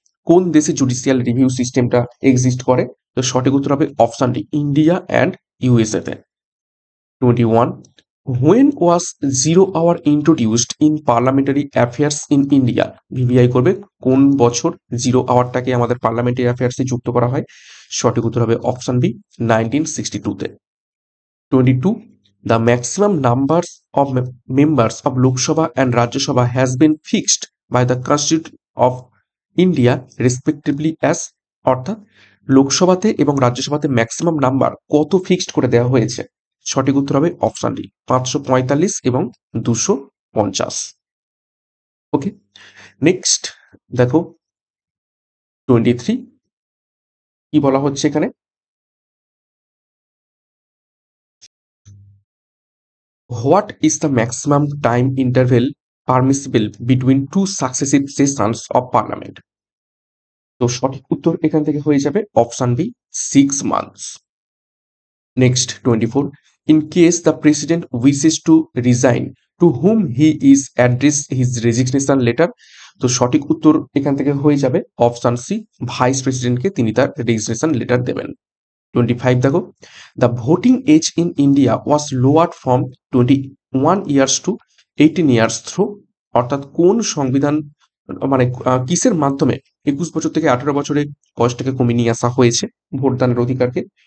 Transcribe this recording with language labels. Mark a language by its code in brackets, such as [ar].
[bn] কোন দেশে judicial review সিস্টেমটা এক্সিস্ট করে? তো সঠিক উত্তর হবে option D, India and USA তে। [en] 21, when was zero hour introduced in parliamentary affairs in India. [bn] VVI করবে কোন বছর জিরো আওয়ারটাকে আমাদের পার্লামেন্টারি অ্যাফেয়ার্সে যুক্ত করা হয়? সঠিক উত্তর হবে অপশন বি, 1962 তে। [en] 22, the maximum numbers of members of Lok Sabha and Rajya Sabha has been fixed by the Constitution of India respectively as। [bn] অর্থাৎ লোকসভাতে এবং রাজ্যসভাতে ম্যাক্সিমাম নাম্বার কত ফিক্সড করে দেওয়া হয়েছে? সঠিক উত্তর হবে অপশন ডি, 545 এবং 250। ওকে, নেক্সট দেখো 23, কি বলা হচ্ছে এখানে? [en] What is the maximum time interval permissible between two successive sessions of parliament? [bn] তো সঠিক উত্তর এখান থেকে হয়ে যাবে option B, 6 months। [en] Next 24, in case the president wishes to resign, to whom he is address his resignation letter। [bn] তো সঠিক উত্তর এখান থেকে হয়ে যাবে অপশন সি, ভাইস প্রেসিডেন্টকে তিনি তার রেজিগনেশন লেটার দেবেন। [en] 25 দেখো, the voting age in India was lowered from 21 years to 18 years through. [bn] অর্থাৎ কোন সংবিধান মানে কিসের মাধ্যমে 21 বছর থেকে 18 বছরে বয়সটাকে কমিয়ে নিয়ে আসা হয়েছে ভোটদানের অধিকারকে?